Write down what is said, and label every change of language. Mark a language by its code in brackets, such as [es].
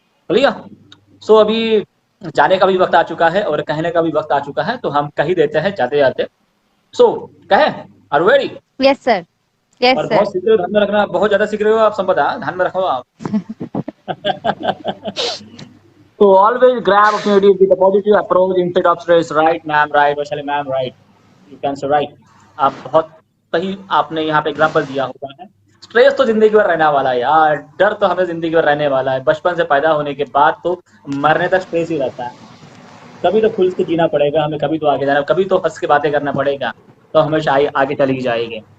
[hi] भैया सो अभी जाने का भी वक्त आ चुका है और कहने का भी वक्त आ चुका है, तो हम कह ही देते हैं जाते जाते। सो कहे, are ready? [en] Yes sir. Yes [hi] और [en] Sir. [hi] बहुत सीख रहे हो, ध्यान में रखना, बहुत ज्यादा सीख रहे हो आप, संपदा ध्यान में रखो आप। [en] So always grab opportunity with a positive approach instead of stress. Right, ma'am, right, Vaishali ma'am, right. You can say right. [hi] आप बहुत सही आपने यहाँ पे एग्जाम्पल दिया हुआ है। स्ट्रेस तो जिंदगी भर रहने वाला है यार, डर तो हमें जिंदगी भर रहने वाला है। बचपन से पैदा होने के बाद तो मरने तक स्ट्रेस ही रहता है। कभी तो खुल के जीना पड़ेगा हमें, कभी तो आगे जाना, कभी तो हंस के बातें करना पड़ेगा, तो हमेशा आगे चली जाएगी।